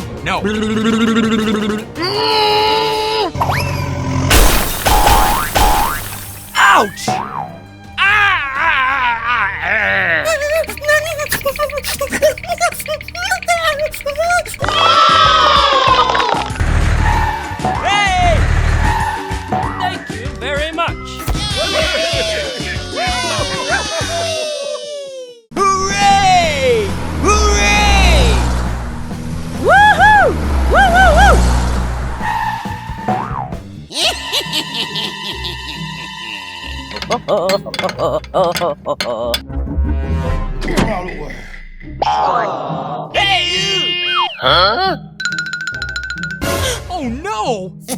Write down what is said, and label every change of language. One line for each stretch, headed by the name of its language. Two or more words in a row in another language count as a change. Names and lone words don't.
English: No. Ouch! Hey! Thank you very much. Hooray! Hooray! Woohoo! Woo, woo, woo! Hey, you! Huh? Oh no!